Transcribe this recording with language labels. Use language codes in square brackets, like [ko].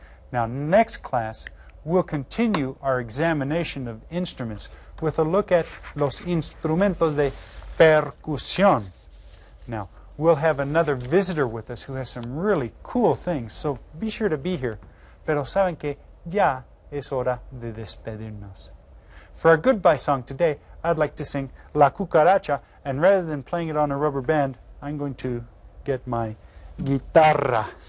[en] Now, next class, we'll continue our examination of instruments with a look at [es] los instrumentos de percusión. [en] Now, we'll have another visitor with us who has some really cool things, so be sure to be here. [es] Pero saben que ya es hora de despedirnos. [en] For our goodbye song today, I'd like to sing La Cucaracha, and rather than playing it on a rubber band, I'm going to get my guitarra.